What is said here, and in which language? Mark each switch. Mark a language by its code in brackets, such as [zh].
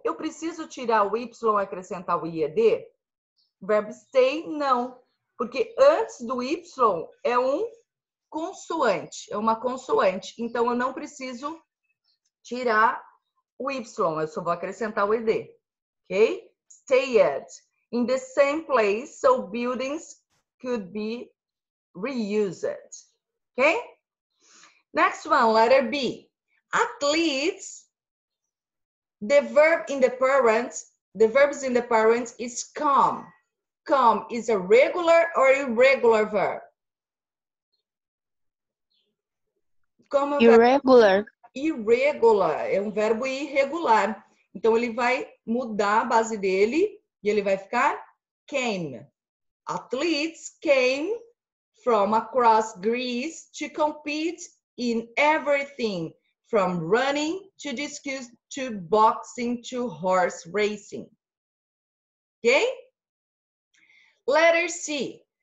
[pt] Eu preciso tirar o Y e acrescentar o IED? O verbo stay, não. Porque antes do Y é um consoante, é uma consoante. Então, eu não preciso tirar o Y, eu só vou acrescentar o ED. Ok? Stayed. [en] In the same place, so buildings could be reused. Okay? Next one, letter B. Athletes, the verb in the parents, the verbs in the parents is come. Come is a regular or irregular verb? [pt] Como é um Irregular. Irregular, é um verbo irregular. Então, ele vai mudar a base dele e ele vai ficar came. [en] Athletes came from across Greece to compete in everything from running to discus to boxing to horse racing. Okay? Letter C.